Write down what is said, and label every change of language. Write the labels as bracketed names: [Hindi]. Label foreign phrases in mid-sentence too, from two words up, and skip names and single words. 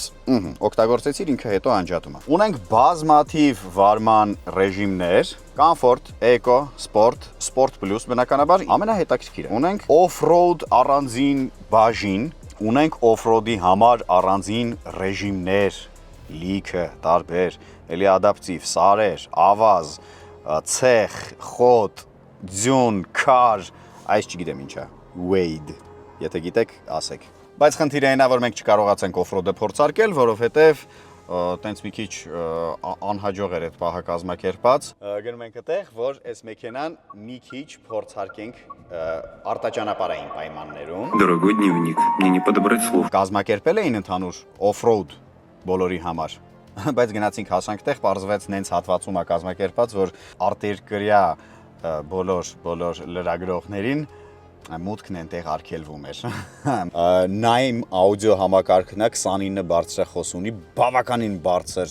[Armenian] օգտագործեցիր ինքը հետո անջատում է։ Ունենք բազմաթիվ վարման ռեժիմներ, Comfort, Eco, Sport, Sport Plus բնականաբար ամենահետաքրքիրը։ Ունենք Off-road առանձին բաժին, ունենք Off-road-ի համար առանձին ռեժիմներ, լիքը, տարբեր, էլի ադապտիվ, սարեր, ավազ, ցեխ, խոտ, ձյուն, քար, այս չգիտեմ ինչա, Wade, եթե գիտեք, ասեք։ Բայց խնդիրը այն է, որ մենք չկարողացանք օֆրոդը փորձարկել, որովհետև տենց մի քիչ անհաջող էր այդ պահը կազմակերպած։ Գնում ենք այդտեղ, որ այս մեքենան մի քիչ փորձարկենք արտաճանապարհային պայմաններում։ [Russian] Дорогой дневник, мне не подобрать слов. [Armenian] Կազմակերպել էին ընդհանուր օֆրոուդ բոլորի համար, բայց գնացինք հասանք տեղ, պարզվեց նենց հատվածում է կազմակերպած, որ արտերկրյա բոլոր լրագրողներին մուտքն այնտեղ արգելվում էր։ Նայմ աուդիո համակարգն է 29 բարձրախոս ունի, բավականին բարձր